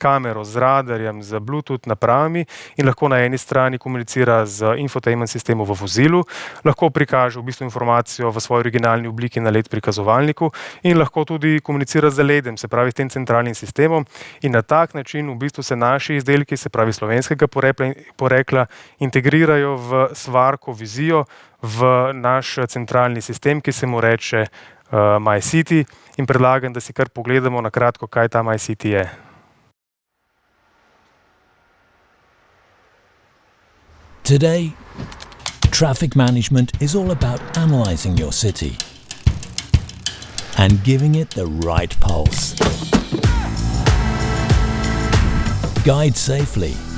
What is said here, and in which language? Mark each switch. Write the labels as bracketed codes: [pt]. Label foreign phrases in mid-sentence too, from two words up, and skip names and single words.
[sl] kamero, z radarjem, z Bluetooth napravami in lahko na eni strani komunicira z infotainment sistemom v vozilu, lahko prikaže v bistvu informacijo v svoji originalni obliki na LED prikazovalniku in lahko tudi komunicira z ledem, se pravi s tem centralnim sistemom, in na tak način v bistvu se naši izdelki, se pravi slovenskega porekla, integrirajo v Svarko vizijo, v naš centralni sistem, ki se mu reče MyCity, in predlagam, da si kar pogledamo na kratko, kaj ta MyCity je. [en] Today, traffic management is all about analyzing your city and giving it the right pulse. Guide safely.